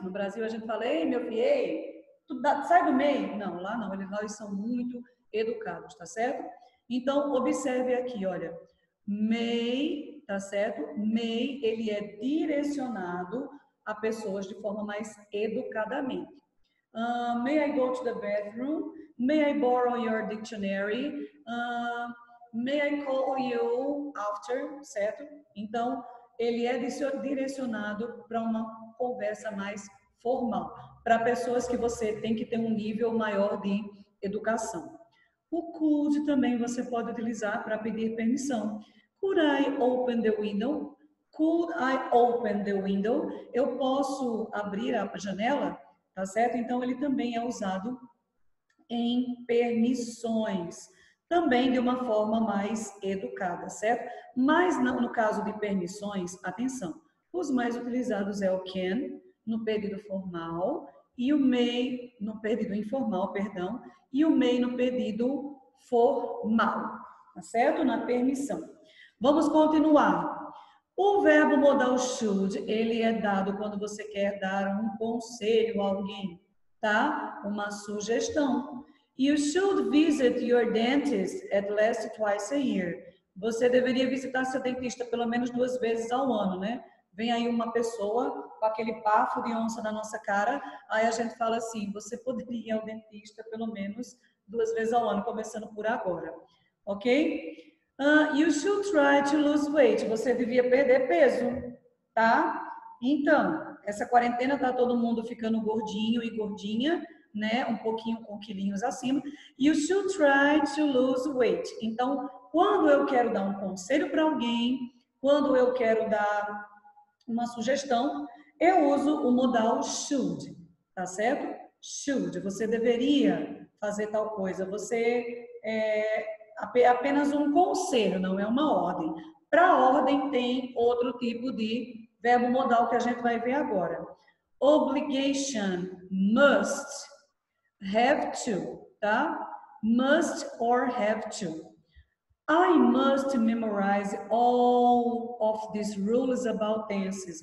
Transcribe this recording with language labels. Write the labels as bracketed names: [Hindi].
[Portuguese] No Brasil, a gente fala, ei, meu filho, ei, sai do meio. Não, lá não, eles são muito educados, tá certo? Então, observe aqui, olha, may, tá certo? May, ele é direcionado a pessoas de forma mais educadamente. [English] May I go to the bathroom? May I borrow your dictionary? May I call you after? Certo? [Portuguese] Então, ele é direcionado para uma conversa mais formal, para pessoas que você tem que ter um nível maior de educação. O could também você pode utilizar para pedir permissão. [English] Could I open the window? Could I open the window? [Portuguese] Eu posso abrir a janela? Tá certo? Então, ele também é usado em permissões, também de uma forma mais educada, certo? Mas no caso de permissões, atenção, os mais utilizados é o can, no pedido formal, e o may, no pedido informal, perdão, e o may no pedido formal, tá certo? Na permissão. Vamos continuar. O verbo modal should, ele é dado quando você quer dar um conselho a alguém, tá? Uma sugestão. [English] You should visit your dentist at least twice a year. [Portuguese] Você deveria visitar seu dentista pelo menos 2 vezes ao ano, né? Vem aí uma pessoa com aquele bafo de onça na nossa cara, aí a gente fala assim, você poderia ir ao dentista pelo menos 2 vezes ao ano, começando por agora, ok? [English] You should try to lose weight. [Portuguese] Você devia perder peso, tá? Então, essa quarentena tá todo mundo ficando gordinho e gordinha, né? Um pouquinho com quilinhos acima. [English] You should try to lose weight. [Portuguese] Então, quando eu quero dar um conselho para alguém, quando eu quero dar uma sugestão, eu uso o modal should, tá certo? Should. Você deveria fazer tal coisa. Você apenas um conselho, não é uma ordem. Para ordem tem outro tipo de verbo modal que a gente vai ver agora. [English] Obligation, must, have to, tá? Must or have to. I must memorize all of these rules about tenses.